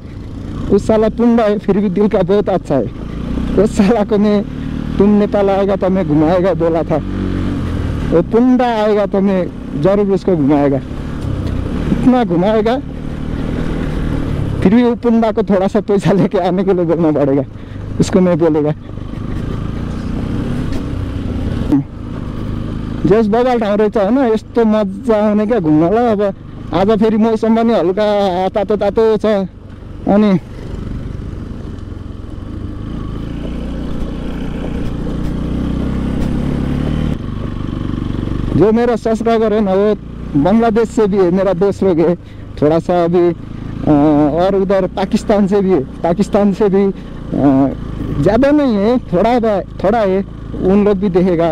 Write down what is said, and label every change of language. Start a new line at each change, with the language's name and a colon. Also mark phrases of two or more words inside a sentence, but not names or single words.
Hindi: उस साला पुंडा है फिर भी दिल का बहुत अच्छा है। उस साला को मैं तुम नेपाल आएगा तो मैं घुमाएगा बोला था। वो पुंडा आएगा तो मैं जरूर उसको घुमाएगा, इतना घुमाएगा। फिर भी वो पुंडा को थोड़ा सा पैसा लेके आने के लिए बोलना पड़ेगा उसको, मैं बोलेगा।
Nepali: जस बबाल ठाउँ रहेछ होइन। यस्तो मजा आउने क्या घुम्नलाई। अब आज फेरि मौसम पनि हल्का तातो छ।
Hindi: अनि जो मेरा सब्सक्राइबर है ना वो बांग्लादेश से भी है, मेरा दोस्त लोग है थोड़ा सा अभी, और उधर पाकिस्तान से भी है। पाकिस्तान से भी ज़्यादा नहीं है, थोड़ा है, उन लोग भी देखेगा।